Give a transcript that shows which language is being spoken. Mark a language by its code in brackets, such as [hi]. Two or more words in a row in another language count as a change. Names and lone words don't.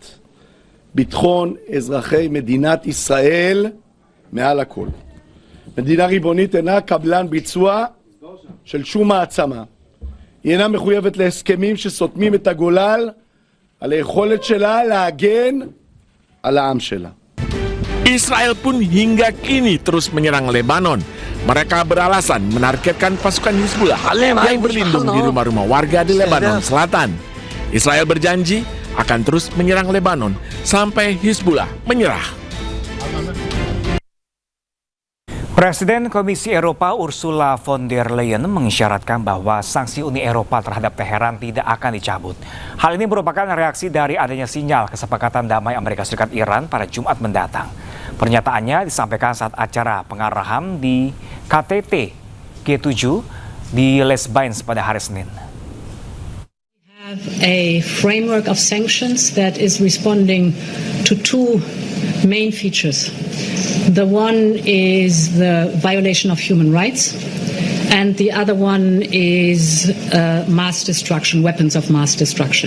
[he] ביטחון אזרחי מדינת ישראל מעל הכל. מדינה ריבונית אינה קבלן ביצוע של שום מעצמה. היא אינה מחויבת להסכמים שסותמים את הגולל על היכולת שלה להגן על העם שלה. [id] Israel pun hingga kini terus menyerang Lebanon. Mereka beralasan menargetkan pasukan Hizbullah yang berlindung di rumah-rumah warga di Lebanon Selatan. Israel berjanji akan terus menyerang Lebanon sampai Hizbullah menyerah. Presiden Komisi Eropa Ursula von der Leyen mengisyaratkan bahwa sanksi Uni Eropa terhadap Teheran tidak akan dicabut. Hal ini merupakan reaksi dari adanya sinyal kesepakatan damai Amerika Serikat Iran pada Jumat mendatang. Pernyataannya disampaikan saat acara pengarahan di KTT G7 di Les Bains pada hari Senin. [en] Have a framework of sanctions that is responding to two main features. The one is the violation of human rights, and the other one is mass destruction, weapons of mass destruction.